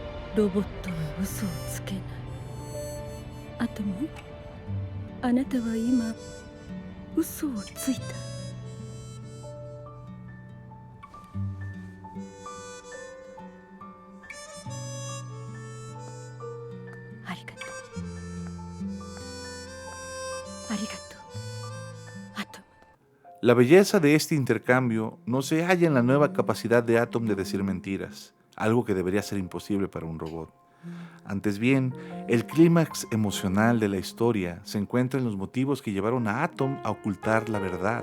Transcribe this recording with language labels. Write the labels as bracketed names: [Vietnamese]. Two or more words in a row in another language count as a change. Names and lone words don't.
[Japanese] ロボットは嘘をつけない。アトム、あなたは今嘘をついた。ありがとう。ありがとう、アトム。 [Spanish] La belleza de este intercambio no se halla en la nueva capacidad de Atom de decir mentiras, algo que debería ser imposible para un robot. Antes bien, el clímax emocional de la historia se encuentra en los motivos que llevaron a Atom a ocultar la verdad.